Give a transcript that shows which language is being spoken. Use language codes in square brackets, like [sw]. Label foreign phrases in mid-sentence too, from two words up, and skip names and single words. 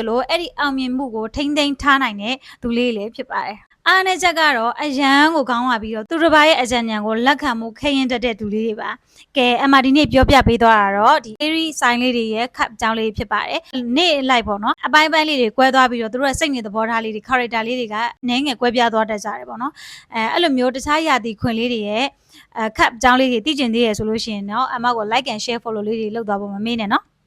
[my] လိုအဲ့ဒီအောင်မြင်မှုကိုထိမ့်သိမ်းထားနိုင်တဲ့သူလေးလည်းဖြစ်ပါတယ်အားနည်းချက်ကတော့အရန်ကိုခေါင်းလာပြီးတော့သူတစ်ပါးရဲ့အကြံဉာဏ်ကိုလက်ခံမှုခဲရင်တတ်တဲ့သူလေးတွေပါကဲအမဒီနေ့ပြောပြပေးသွားတာတော့ဒီ [en] Aries sign [my] လေးတွေရဲ့ cup အကြောင်းလေးဖြစ်ပါတယ်နေ့လိုက်ပေါ့နော်အပိုင်းလေးတွေကွဲသွားပြီးတော့သူတို့ရဲ့စိတ်နေသဘောထားလေးတွေ character လေးတွေကနည်းငယ်ကွဲပြားသွားတတ်ကြတယ်ပေါ့နော်အဲ့လိုမျိုးတခြားရာသီခွင်လေးတွေရဲ့cup အကြောင်းလေးတွေသိကျင်သေးရဆိုလို့ရှိရင်တော့အမကို [en] like and share follow [my] လေးတွေလုပ်သွားဖို့မမေ့နဲ့နော်